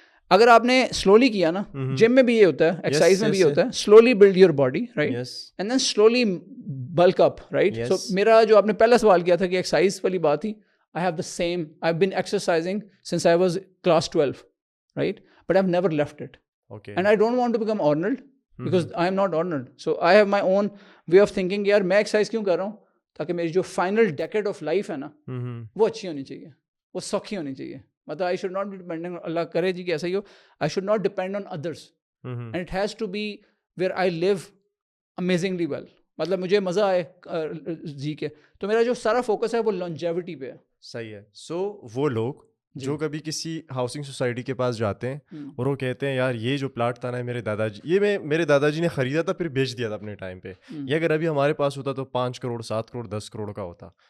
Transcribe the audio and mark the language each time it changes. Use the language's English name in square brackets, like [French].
[Urdu] اگر آپ نے سلولی کیا نا, جم میں بھی یہ ہوتا ہے, ایکسرسائز میں بھی یہ ہوتا ہے, [English] Slowly build your body, right, and then slowly bulk up, right. [Urdu] سو میرا جو آپ نے پہلا سوال کیا تھا کہ ایکسرسائز والی بات تھی, [English] I have the same, I've been exercising since I was class 12, right? But I've never left it. Okay. And I don't want to become Arnold because I am not Arnold. So I have my own way of thinking, [Urdu] yaar میں exercise کیوں کر رہا ہوں, تاکہ میری جو [English] final decade of life [Urdu] ہے نا, وہ اچھی ہونی چاہیے, وہ سوکھی ہونی چاہیے. [English] مطلب I should not be dependent on, [Urdu] اللہ کرے جی کہ ایسا ہی ہو, [English] I should not depend on others. And it has to be where I live amazingly well. [Urdu] مطلب مجھے مزہ آئے جی کے, تو میرا جو سارا فوکس ہے وہ لانجیوٹی پہ ہے. صحیح ہے. سو وہ لوگ جو کبھی کسی ہاؤسنگ سوسائٹی کے پاس جاتے ہیں اور وہ کہتے ہیں یار یہ جو پلاٹ تھا نا میرے دادا جی, یہ میرے دادا جی نے خریدا تھا پھر بیچ دیا تھا اپنے ٹائم پہ, یہ اگر ابھی ہمارے پاس ہوتا تو 5 کروڑ 7 کروڑ 10 کروڑ کا ہوتا.